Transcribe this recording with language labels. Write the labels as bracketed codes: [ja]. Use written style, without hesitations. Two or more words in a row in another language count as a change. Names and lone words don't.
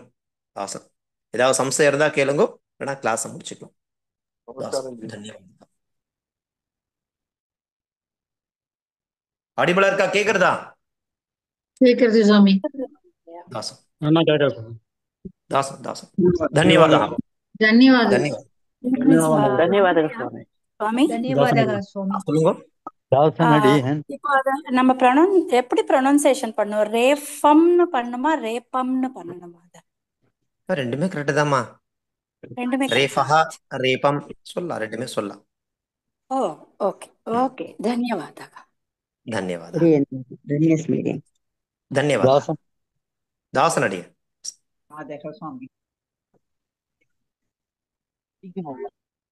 [ta] தாசன் ஏதாவது சம்சயம் இருந்தா கேளுங்க, இல்லைன்னா கிளாஸை முடிச்சுக்கலாம். தன்யவாதம். அடிபலா இருக்கா? கேக்குறதா? கேக்குறது சுவாமி. தாசன் அண்ணா கேட்க தாசன் தாசன் ಧನ್ಯವಾದ [kn] ಧನ್ಯವಾದ ಧನ್ಯವಾದಗಳು ಸ್ವಾಮಿ. [ta] சுவாமி [kn] ಧನ್ಯವಾದಗಳು ಸ್ವಾಮಿ. [ta] சொல்லுங்க. தாசனடி இப்போ அத நம்ம எப்படி ப்ரொனன்சியேஷன் பண்ணுவோம்? ரேஃபம்னு பண்ணுமா ரேப்பம்னு பண்ணணுமா? அத ரெண்டுமே கரெக்ட் தான்மா. ரெண்டுமே ரேஃபஹா ரேபம் சொல்லலாம், ரெண்டுமே சொல்லலாம். ஓ ஓகே ஓகே ಧನ್ಯವಾದ. [kn] ಧನ್ಯವಾದ ಧನ್ಯಸ್ಮರಿ. ಧನ್ಯವಾದ [ta] தாசன் தாசன் அடிய. [kn] ಸ್ವಾಮಿ.